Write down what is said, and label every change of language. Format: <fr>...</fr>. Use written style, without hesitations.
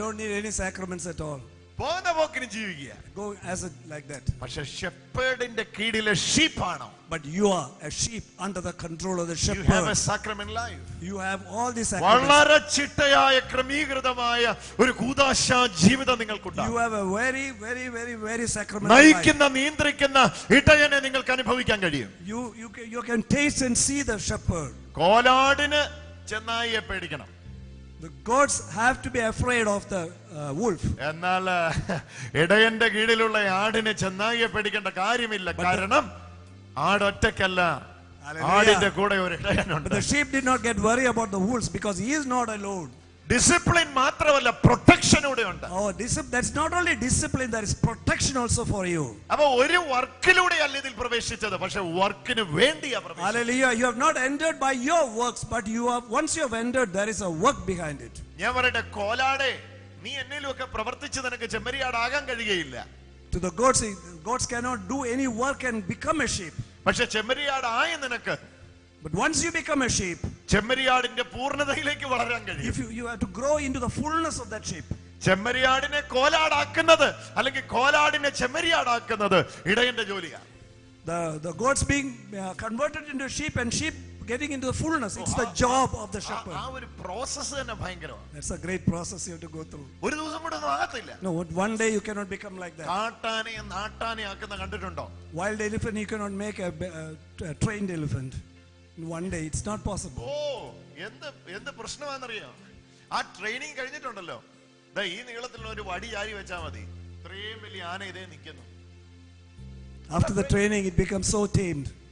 <en>don't need any sacraments at all.</en> <ml>പോകുന്ന പോക്കിന് ജീവിക്കുക.</ml> <en>Go like that.</en> <ml>പക്ഷെ ഷെപ്പേർഡിന്റെ കീഴിലെ ഷീപ്പാണോ?</ml> <en>But you are a sheep under the control of the You have a shepherd. sacrament life. You have all these sacraments.</en> <ml>വളരെ ചിട്ടയായ ക്രമീകൃതമായ ഒരു കൂദാശാ ജീവിതം</ml> <en>You</en> <ml>നിങ്ങൾക്കുണ്ടാകും.</ml> <en>have a very, very, very, very sacramental life.</en> <ml>നയിക്കുന്ന നിയന്ത്രിക്കുന്ന ഇടയനെ നിങ്ങൾക്ക് അനുഭവിക്കാൻ കഴിയും.</ml> <en>You can taste and see the shepherd.</en> <ml>കോലാടിന് ചെന്നായിയെ പേടിക്കണം.</ml> <en>The goats have to be afraid of the wolf.</en> <ml>എന്നാൽ ഇടയന്റെ കീഴിലുള്ള ആടിനെ ചെന്നായിയെ പേടിക്കേണ്ട കാര്യമില്ല. കാരണം ആടൊറ്റക്കല്ല, ആടിന്റെ കൂടെ ഒരു ഇടയനുണ്ട്.</ml> <en>But the sheep did not get worried about the wolves because he is not alone.</en> <ml>Discipline മാത്രമല്ല, പ്രൊട്ടക്ഷൻ കൂടെ ഉണ്ട്.</ml> <en>Oh, that's not only discipline, there is protection also for you.</en> <ml>അപ്പൊ ഒരു വർക്കിലൂടെ അല്ല ഇതിൽ പ്രവേശിച്ചത്, പക്ഷെ വർക്കിന് വേണ്ടിയാ പ്രവേശിച്ചത്.</ml> <en>Hallelujah. You have not entered by your works, but once you have entered, there is a work behind it.</en> <ml>ഞാൻ പറയട്ടെ, കോലാടെ നീ എന്നിലൊക്കെ പ്രവർത്തിച്ച് നിനക്ക് ചെമ്മരിയാടാകാൻ കഴിയുകയില്ല.</ml> <en>To the goats cannot do any work and become a sheep.</en> <ml>പക്ഷെ ചെമ്മരിയാടായ നിനക്ക്,</ml> <en>But once you become a sheep,</en> <ml>ചെമ്മരിയാടിന്റെ പൂർണ്ണതയിലേക്ക് വളരാൻ കഴിയും.</ml> <en>if you have to grow into the fullness of that sheep.</en> <ml>ചെമ്മരിയാടിനെ കോലാടാക്കുന്നത് അല്ലെങ്കിൽ കോലാടിനെ ചെമ്മരിയാടാക്കുന്നത് ഇടയന്റെ ജോലിയാണ്.</ml> <en>The goats being converted into sheep and sheep getting into the fullness. It's the job of the shepherd.</en> <ml>ആ ഒരു process തന്നെ ഭയങ്കരമാണ്.</ml> <en>That's a great process you have to go through.</en> <ml>ഒരു ദിവസം കൂടെ ഒന്നും ആകത്തില്ല.</ml> <en>No, one day you cannot become like that.</en> <ml>കാട്ടാനെ നാട്ടാനെ ആക്കുന്ന കണ്ടിട്ടുണ്ടോ?</ml> <en>Wild elephant you cannot make a trained elephant. In one day it's not possible.</en> <ml>എന്ത് പ്രശ്നമാണെന്നറിയോ? ആ training കഴിഞ്ഞിട്ടുണ്ടല്ലോ, ഈ നീളത്തിലുള്ള ഒരു വടി ചാരി വെച്ചാൽ മതി, ഇത്രയും വലിയ ആന ഇതേ നിൽക്കുന്നു.</ml> <en>After the training it becomes so tamed.</en>